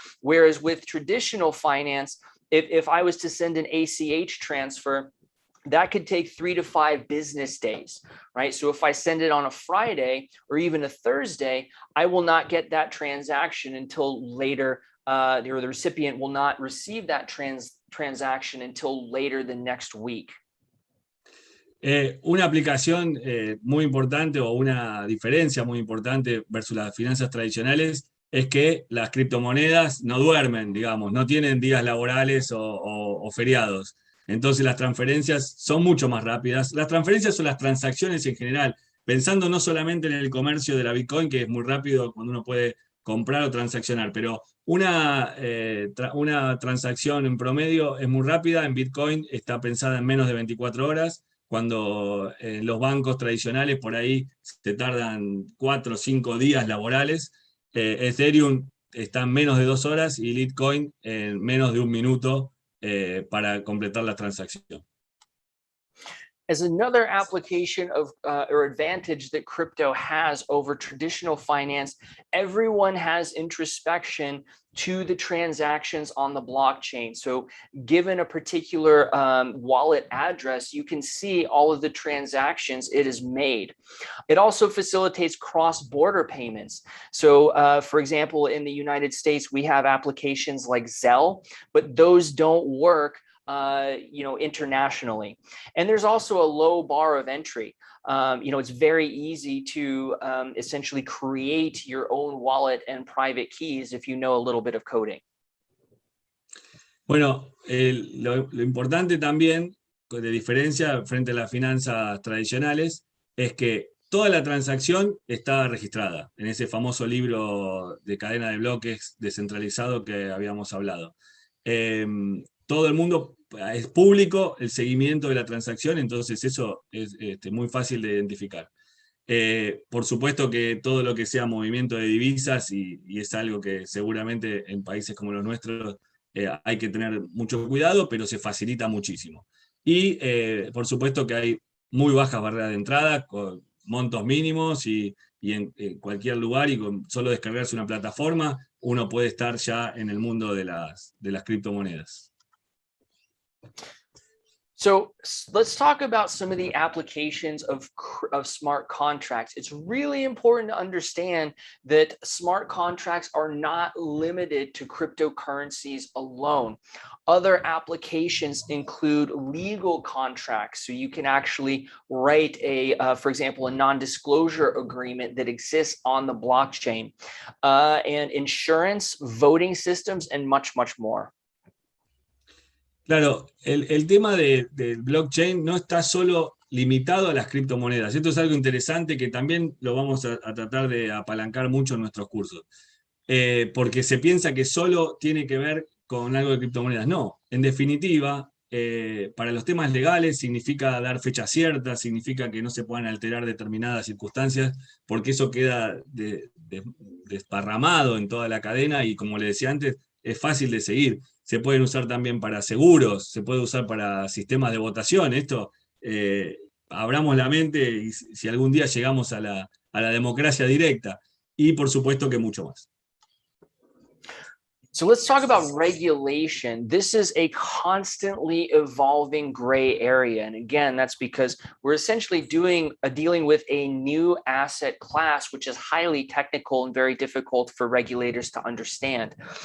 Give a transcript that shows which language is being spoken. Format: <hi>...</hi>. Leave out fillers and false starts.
<en>Whereas with traditional finance, if I was to send an ACH transfer, that could take 3 to 5 business days, right? So if I send it on a Friday or even a Thursday, I will not get that transaction until later, or the recipient will not receive that transaction until later the next week.</en> <es>Una aplicación muy importante o una diferencia muy importante versus las finanzas tradicionales es que las criptomonedas no duermen, digamos, no tienen días laborales o feriados. Entonces las transferencias son mucho más rápidas. Las transferencias o las transacciones en general, pensando no solamente en el comercio de la Bitcoin, que es muy rápido cuando uno puede comprar o transaccionar, pero una transacción en promedio es muy rápida. En Bitcoin está pensada en menos de 24 horas, cuando los bancos tradicionales por ahí se tardan 4 o 5 días laborales. Ethereum está en menos de 2 horas y Litecoin en menos de 1 minuto para completar la transacción.</es> <en>As another application of or advantage that crypto has over traditional finance, everyone has introspection to the transactions on the blockchain. So given a particular wallet address, you can see all of the transactions it has made. It also facilitates cross-border payments. So for example, in the United States, we have applications like Zelle, but those don't work internationally. And there's also a low bar of entry. It's very easy to essentially create your own wallet and private keys if you know a little bit of coding.</en> <es>Bueno, lo importante también, de diferencia frente a las finanzas tradicionales, es que toda la transacción está registrada en ese famoso libro de cadena de bloques descentralizado que habíamos hablado. Todo el mundo es público el seguimiento de la transacción, entonces eso es muy fácil de identificar. Por supuesto que todo lo que sea movimiento de divisas, y es algo que seguramente en países como los nuestros hay que tener mucho cuidado, pero se facilita muchísimo. Y por supuesto que hay muy bajas barreras de entrada, con montos mínimos, y en cualquier lugar, y con solo descargarse una plataforma, uno puede estar ya en el mundo de las criptomonedas.</es> <en>So let's talk about some of the applications of smart contracts. It's really important to understand that smart contracts are not limited to cryptocurrencies alone. Other applications include legal contracts. So you can actually write for example, a non-disclosure agreement that exists on the blockchain, and insurance, voting systems, and much, much more.</en> <es>Claro, el tema del blockchain no está solo limitado a las criptomonedas. Esto es algo interesante que también lo vamos a tratar de apalancar mucho en nuestros cursos. Porque se piensa que solo tiene que ver con algo de criptomonedas. No, en definitiva, para los temas legales significa dar fechas ciertas, significa que no se puedan alterar determinadas circunstancias, porque eso queda desparramado en toda la cadena y, como le decía antes, es fácil de seguir. Se pueden usar también para seguros, se puede usar para sistemas de votación. Esto, abramos la mente y si algún día llegamos a la democracia directa. Y por supuesto que mucho más.</es> <en>So let's talk about regulation. This is a constantly evolving gray area. And again, that's because we're essentially dealing with a new asset class, which is highly technical and very difficult for regulators to understand.</en>